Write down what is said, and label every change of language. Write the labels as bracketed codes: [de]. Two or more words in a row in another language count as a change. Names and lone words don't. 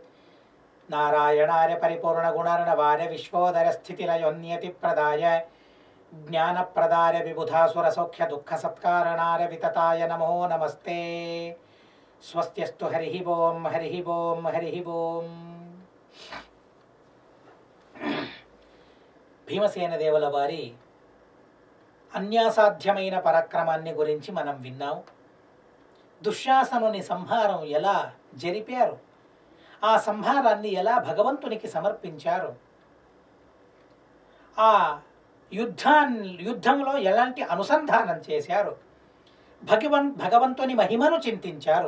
[sa] नारायणार्य परिपूर्णगुणार्णवार्य विश्वोदरस्थितिलयोन्यतिप्रदाय ज्ञानप्रदाय विबुधासुरसौख्यदुःखसत्कारणाय वितताय नमो नमस्ते। स्वस्त्यस्तु हरिः ओं हरिः ओं हरिः ओं। [te] భీమసేన దేవుల వారి అన్యాసాధ్యమైన పరాక్రమాన్ని గురించి మనం విన్నాం. దుశ్శాసనుని సంహారం ఎలా జరిపారు, ఆ సంహారాన్ని ఎలా భగవంతునికి సమర్పించారు, ఆ యుద్ధంలో ఎలాంటి అనుసంధానం చేశారు, భగవంతుని మహిమను చింతించారు.